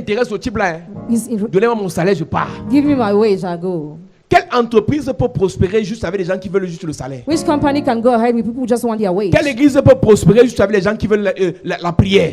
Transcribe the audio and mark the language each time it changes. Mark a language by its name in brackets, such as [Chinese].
[French] intéresse au type là, hein, [English] He's in- [French] donnez-moi mon salaire, je pars. [English] give me my wage, I go. [French] Quelle entreprise peut prospérer juste avec des gens qui veulent juste le salaire? [English] Which company can go ahead with people who just want their wage? [French] Quelle église peut prospérer juste avec les gens qui veulent la prière?